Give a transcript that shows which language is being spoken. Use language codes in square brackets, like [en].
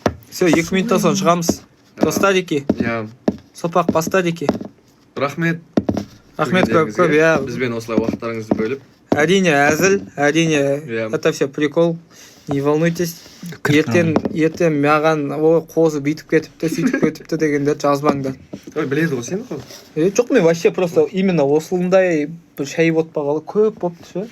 [kk] Все, 2 минуттан соң шығамыз. Достарики. Сопақ бастарики. Рахмет. Рахмет көп, я. Бізбен осылай уақыттарыңызды бөліп. Әрине әзіл, әрине [ru] это все прикол. Не волнуйтесь. [kk] Ертең маған қозы бүйтіп кетіпті, сөйтіп кетіпті дегенде жазбаңдар. Ой, біледі ғой сен қой. Жоқ, мен вообще просто именно осылындай бір шай ботпағалы көп болыпты ше.